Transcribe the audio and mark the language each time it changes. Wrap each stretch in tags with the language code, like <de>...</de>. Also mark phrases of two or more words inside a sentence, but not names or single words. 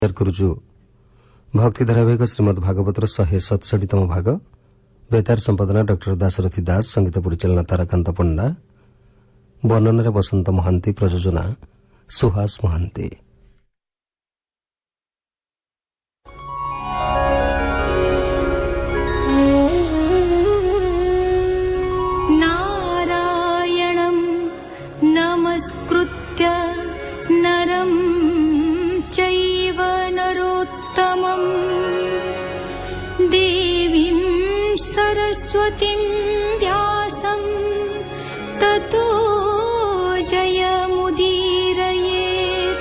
<or>କରୁଛୁ ଭକ୍ତି ଧାରାବାହିକ ଶ୍ରୀମଦ୍ ଭାଗବତର 167ତମ ଭାଗ। ବେତାର ସମ୍ପାଦନା ଡକ୍ଟର ଦାଶରଥୀ ଦାସ, ସଙ୍ଗୀତ ପରିଚାଳନା ତାରାକାନ୍ତ ପଣ୍ଡା, ବର୍ଣ୍ଣନାରେ ବସନ୍ତ ମହାନ୍ତି, ପ୍ରଯୋଜନା ସୁହାସ ମହାନ୍ତି।</or> <sa>नारायणं नमस्कृत्य नरं चैव नरोत्तमं देवीं सरस्वतीं व्यासं ततो जयमुदीरयेत्।</sa>